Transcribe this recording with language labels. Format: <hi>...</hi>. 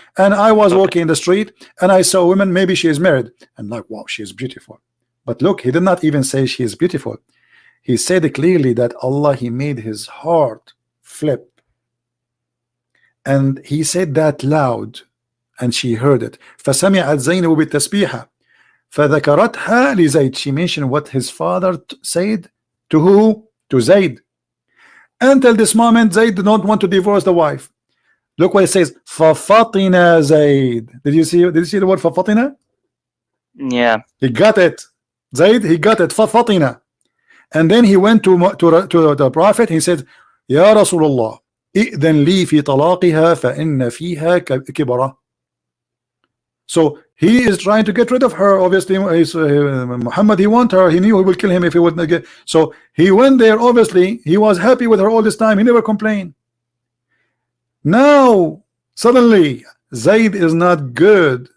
<en>And I was walking in the street and I saw a woman, maybe she is married, and like, wow, she is beautiful. But look, he did not even say she is beautiful. He said clearly that Allah, he made his heart flip. And he said that loud, and she heard it.</en> <ar>فسمعت زينب بالتسبيحة فذكرتها لزيد.</ar> <en>She mentioned what his father said to who? To Zayd. Until this moment, Zayd did not want to divorce the wife. Look what it says. ففطن Zayd. Did you see the word ففطن? Yeah. He got it. Zayd, he got it. ففطن. And then he went to the prophet. He said,</en> <ar>يا رسول الله إذن لي في طلاقها فإن فيها كبرة.</ar> <en>So he is trying to get rid of her. Obviously, Muhammad, he want her. He knew he will kill him if he would not get. So he went there. Obviously, he was happy with her all this time. He never complained. Now suddenly Zayd is not good.</en>